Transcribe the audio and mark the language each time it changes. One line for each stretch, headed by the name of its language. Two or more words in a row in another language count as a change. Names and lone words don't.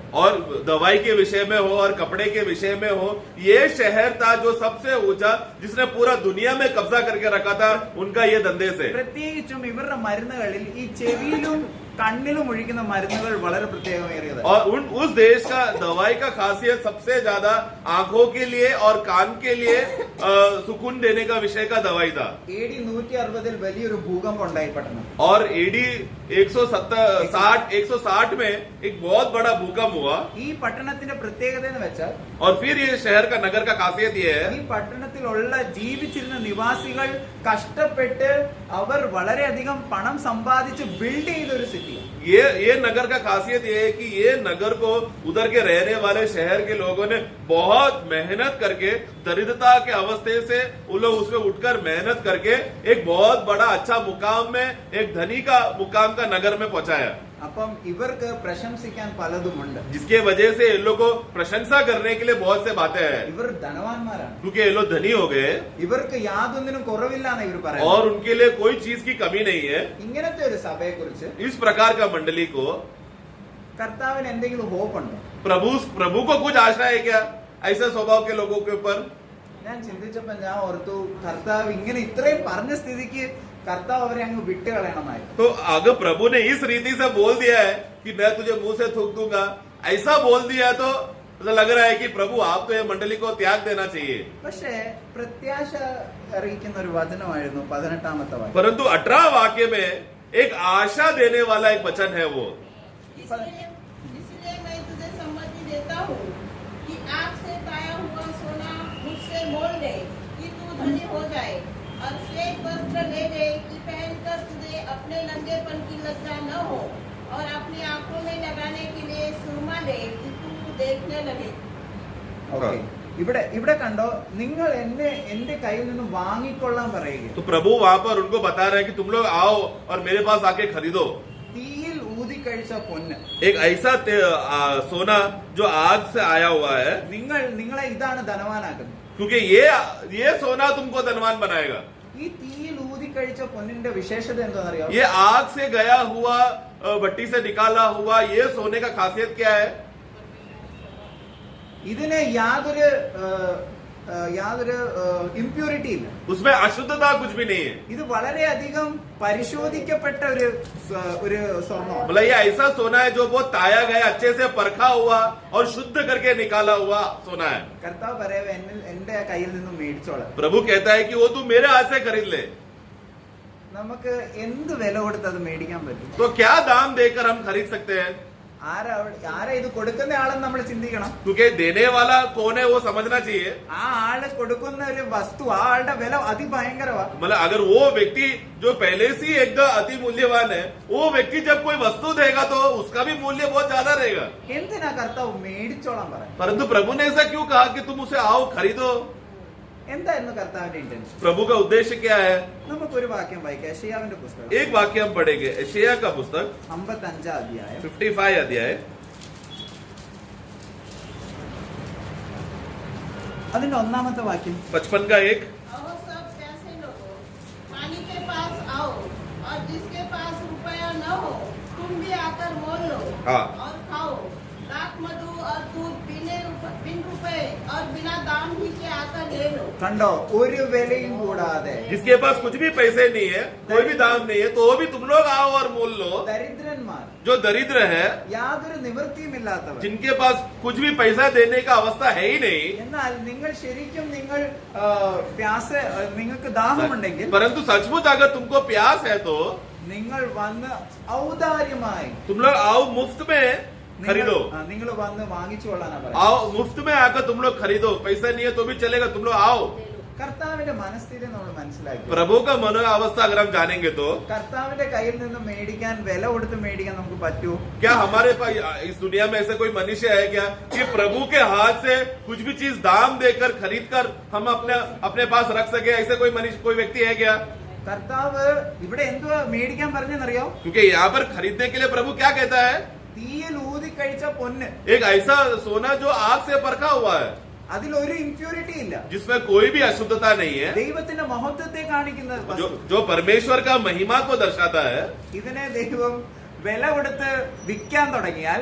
Hindi: और दवाई के विषय में हो और कपड़े के विषय में हो, ये शहर था जो सबसे ऊंचा, जिसने पूरा दुनिया में कब्जा करके रखा था उनका ये धंधे से.
Malayalam: പ്രത്യേകിച്ചും ഇവരുടെ മരുന്നുകളിൽ ഈ ചെവിയിലും കണ്ണിലും ഒഴിക്കുന്ന മരുന്നുകൾ വളരെ പ്രത്യേകമേറിയത്.
Hindi: और उस देश का दवाई का खासियत सबसे ज्यादा आंखों के लिए और कान के लिए सुकून देने का विषय का दवाई था.
Malayalam: AD 160 വലിയൊരു ഭൂകമ്പം ഉണ്ടായി പട്ടണം.
Hindi: और AD 160 में एक बहुत बड़ा भूकंप हुआ.
Malayalam: ഈ പട്ടണത്തിന്റെ പ്രത്യേകത എന്ന് വെച്ചാൽ,
Hindi: और फिर ये शहर का नगर का खासियत ये है,
Malayalam: ഈ പട്ടണത്തിലുള്ള ജീവിച്ചിരുന്ന നിവാസികൾ കഷ്ടപ്പെട്ട് അവർ വളരെയധികം പണം സമ്പാദിച്ച് ബിൽഡ് ചെയ്ത ഒരു സിറ്റി.
Hindi: ये नगर का खासियत ये है कि ये नगर को उधर के रहने वाले शहर के लोगों ने बहुत मेहनत करके, दरिद्रता के अवस्थे से वो लोग उसमें उठकर मेहनत करके एक बहुत बड़ा अच्छा मुकाम में, एक धनी का मुकाम का नगर में पहुंचाया.
Malayalam: അപ്പം ഇവർക്ക് പ്രശംസിക്കാൻ പലതുമുണ്ട്.
Hindi: जिसके वजह से इन लोग को प्रशंसा करने के लिए बहुत से बातें हैं,
Malayalam: ഇവർ ധനവാന്മാരാണ്.
Hindi: क्योंकि ये लोग धनी हो गए
Malayalam: ഇവർക്ക് യാതൊന്നിനും കുറവില്ലാന്ന് ഇവർ പറയുന്നത്.
Hindi: और उनके लिए कोई चीज की कमी नहीं है.
Malayalam: ഇങ്ങനത്തെ ഒരു സഭയെ കുറിച്ച്
Hindi: इस प्रकार का मंडली को
Malayalam: കർത്താവിന് എന്തെങ്കിലും ഹോപ്പ് ഉണ്ടോ?
Hindi: प्रभु को कुछ आशा है क्या ऐसे स्वभाव के लोगों के ऊपर?
Malayalam: ഞാൻ ചിന്തിച്ചപ്പോ ഞാൻ ഓർത്തു, കർത്താവ് ഇങ്ങനെ ഇത്രയും പറഞ്ഞ സ്ഥിതിക്ക് കർത്താവ് അവരെ അങ്ങ് വിട്ട് കളയണമായിരുന്നു.
Hindi: तो अगर प्रभु ने इस रीति से बोल दिया है कि मैं तुझे मुंह से थूक दूंगा, ऐसा बोल दिया तो लग रहा है कि प्रभु आप तो ये मंडली को त्याग देना चाहिए.
Malayalam: പക്ഷേ പ്രത്യാശ അറിയിക്കുന്ന ഒരു വചനമായിരുന്നു 18ാമത്തെ വാക്യം.
Hindi: परंतु 18 वाक्य में एक आशा देने वाला एक वचन है वो. इसलिए मैं तुझे सम्मति देता हूँ कि आग से पाया हुआ सोना मुझसे मोल ले कि तू धनी हो जाए, और श्वेत वस्त्र ले ले कि पहनकर तुझे अपने लंगेपन की लज्जा न हो, और अपनी आंखों में लगाने के लिए सुरमा ले कि तू देखने लगे.
Malayalam: ഓക്കെ, ഇവിടെ കണ്ടോ, നിങ്ങൾ എന്റെ കയ്യിൽ നിന്ന് വാങ്ങിക്കൊള്ളാൻ പറയുക.
Hindi: तो प्रभु वहां पर उनको बता रहे हैं कि तुम लोग आओ और मेरे पास आके खरीदो.
Malayalam: തീയിൽ ഊതി കഴിച്ച പൊന്ന്,
Hindi: एक ऐसा सोना जो आग से आया हुआ है,
Malayalam: നിങ്ങളെ ഇതാണ് ധനവാനാക്കുന്നത്.
Hindi: क्योंकि ये सोना तुमको धनवान बनाएगा.
Malayalam: ഈ തീയിൽ ഊതി കഴിച്ച പൊന്നിന്റെ വിശേഷത എന്താണെന്നറിയോ?
Hindi: ये आग से गया हुआ, भट्टी से निकाला हुआ ये सोने का खासियत क्या है?
Malayalam: ഇതിന് യാതൊരു ഇംപ്യൂരിറ്റി ഇല്ല.
Hindi: उसमें अशुद्धता कुछ भी नहीं है.
Malayalam: ഇത് വളരെയധികം പരിശോധിക്കപ്പെട്ട ഒരു സ്വർണ്ണമാണ്.
Hindi: मतलब ये ऐसा सोना है जो बहुत ताया गया, अच्छे से परखा हुआ और शुद्ध करके निकाला हुआ सोना है.
Malayalam: കർത്താവ് പറയവേ, എന്റെ കയ്യിൽ നിന്നും മേടിച്ചോളാം.
Hindi: प्रभु कहता है कि वो तू मेरे हाथ से खरीद ले.
Malayalam: നമുക്ക് എന്ത് വില കൊടുത്ത് അത് മേടിക്കാൻ പറ്റും?
Hindi: तो क्या दाम देकर हम खरीद सकते हैं?
Malayalam: ആരാ ഇത് കൊടുക്കുന്ന ആളെന്ന് നമ്മൾ ചിന്തിക്കണം.
Hindi: क्योंकि देने वाला कौन है वो समझना चाहिए.
Malayalam: ആ ആള് കൊടുക്കുന്ന ഒരു വസ്തു, ആ ആളുടെ വില അതിഭയങ്കരമാണ്.
Hindi: मतलब अगर वो व्यक्ति जो पहले से ही एकदम अति मूल्यवान है, वो व्यक्ति जब कोई वस्तु देगा तो उसका भी मूल्य बहुत ज्यादा रहेगा.
Malayalam: എന്തിനാ കർത്താവ് മേടിച്ചോളാൻ പറയാം?
Hindi: परंतु प्रभु ने ऐसा क्यों कहा कि तुम उसे आओ खरीदो?
Malayalam: എന്തായിരുന്നു കർത്താവിന്റെ ഇന്റൻഷൻ?
Hindi: प्रभु का उद्देश्य क्या है?
Malayalam: നമുക്കൊരു വാക്യം വായിക്കാം. യെശയ്യാവിന്റെ പുസ്തകം
Hindi: एक वाक्य हम पढ़ेंगे, यशायाह का पुस्तक
Malayalam: 55 അധ്യായം
Hindi: 55 अध्याय
Malayalam: അതിന്റെ ഒന്നാമത്തെ വാക്യം.
Hindi: 55 का 1. आओ सब प्यासे लोगों, पानी के पास आओ, और जिसके पास रुपया न हो तुम भी आकर मोल लो हाँ. और खाओ. दाख मधु और दूध बिन रुपए और बिना दाम ही के आकर ले लो.
Malayalam: കണ്ടോ, ഒരു വിലയും കൂടാതെ
Hindi: जिसके पास कुछ भी पैसे नहीं है, कोई भी दाम नहीं है, तो वो भी तुम लोग आओ और मोल लो.
Malayalam: ദരിദ്രന്മാർ,
Hindi: जो दरिद्र है,
Malayalam: യാതൊരു നിവൃത്തിയുമില്ലാത്തവർ,
Hindi: जिनके पास कुछ भी पैसा देने का अवस्था है ही नहीं,
Malayalam: എന്നാൽ നിങ്ങൾ ശരിക്കും നിങ്ങൾക്ക് ദാഹമുണ്ടെങ്കിൽ
Hindi: परंतु सचमुच अगर तुमको प्यास है तो
Malayalam: നിങ്ങൾ വന്ന് ഔദാര്യമായി
Hindi: तुम लोग आओ, मुफ्त में खरीदो.
Malayalam: നിങ്ങൾ വന്ന് വാങ്ങിച്ചു കൊള്ളാനാ പറയുന്നത്.
Hindi: आओ मुफ्त में आकर तुम लोग खरीदो. पैसा नहीं है तो भी चलेगा, तुम लोग आओ.
Malayalam: കർത്താവിന്റെ മനസ്ഥിതി നമ്മൾ മനസ്സിലാക്കി.
Hindi: प्रभु का मनोअवस्था अगर हम जानेंगे तो
Malayalam: കർത്താവിന്റെ കയ്യിൽ നിന്ന് മേടിക്കാൻ, വില കൊടുത്ത് മേടിക്കാൻ നമുക്ക് പറ്റൂ?
Hindi: क्या हमारे पास इस दुनिया में ऐसा कोई मनुष्य है क्या कि प्रभु के हाथ से कुछ भी चीज दाम देकर खरीद कर हम अपने पास रख सके? ऐसे कोई मनुष्य, कोई व्यक्ति है क्या?
Malayalam: കർത്താവ് ഇവിടെ എന്തുവാ മേടിക്കാൻ പറഞ്ഞെന്നറിയോ?
Hindi: क्योंकि यहाँ पर खरीदने के लिए प्रभु क्या कहता है?
Malayalam: തീയിൽ ഊതി കഴിച്ച പൊന്ന്,
Hindi: एक ऐसा सोना जो आग से परखा हुआ है,
Malayalam: അതിലൊരു ഇംപ്യൂരിറ്റി ഇല്ല,
Hindi: जिसमें कोई भी अशुद्धता नहीं है,
Malayalam: ദൈവത്തിന്റെ മഹത്വത്തെ കാണിക്കുന്ന വസ്തു.
Hindi: जो परमेश्वर का महिमा को दर्शाता है.
Malayalam: ഇതിനെ ദൈവം വില കൊടുത്ത് വിൽക്കാൻ തുടങ്ങിയാൽ,